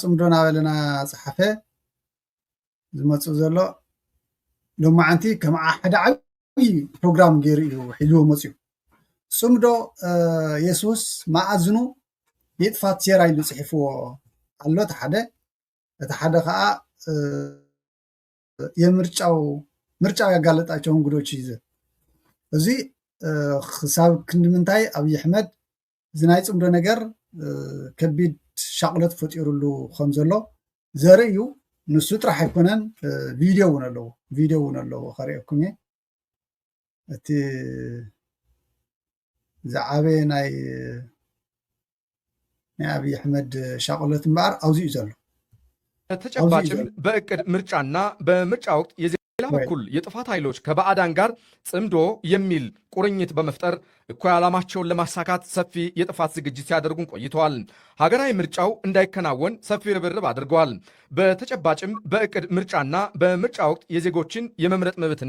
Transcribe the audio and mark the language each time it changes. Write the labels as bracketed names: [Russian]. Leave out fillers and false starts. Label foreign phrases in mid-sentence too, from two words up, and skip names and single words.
[Tigrinya] ፅምዶ ናበለና ፀሓፈ ዝመፁ ዘሎ ሎማዓንቲ ከም ሓደ ዓብይ ፕሮግራም ገይሩ እዩ ሒዝዎ መፅኡ ፅምዶ የሱስ ማኣዝኑ የጥፋት ሴራ ኢሉ ፅሒፍዎ ኣሎ እቲ ሓደ ከዓ [Amharic] ምርጫው ያጋለጣቸው እንግዶች [Tigrinya] ይዘ እዚ ክሳብ ክንድምንታይ ኣብይ ኣሕመድ እዚ ናይ ፅምዶ ነገር ከቢድ ሻቅለት ፈጢሩሉ ከም ዘሎ ዘርኢ እዩ ንሱ ጥራሕ ኣይኮነን ቪድዮ እውን ኣለዎ ከሪአኩም እየ እቲ ዝዓበየ ናይ ኣብይ ኣሕመድ ሻቅለት እምበኣር ኣብዚ እዩ ዘሎ [Amharic] ተጨባጭም በእቅድ ምርጫና በምርጫ ወቅት የሌላ በኩል የጥፋት ኃይሎች ከባዕዳን ጋር ጽምዶ የሚል ቁርኝት በመፍጠር እኩይ ዓላማቸውን ለማሳካት ሰፊ የጥፋት ዝግጅት ሲያደርጉን ቆይተዋል። ሀገራዊ ምርጫው እንዳይከናወን ሰፊ ርብርብ አድርገዋል። በተጨባጭም በእቅድ ምርጫና በምርጫ ወቅት የዜጎችን የመምረጥ መብትና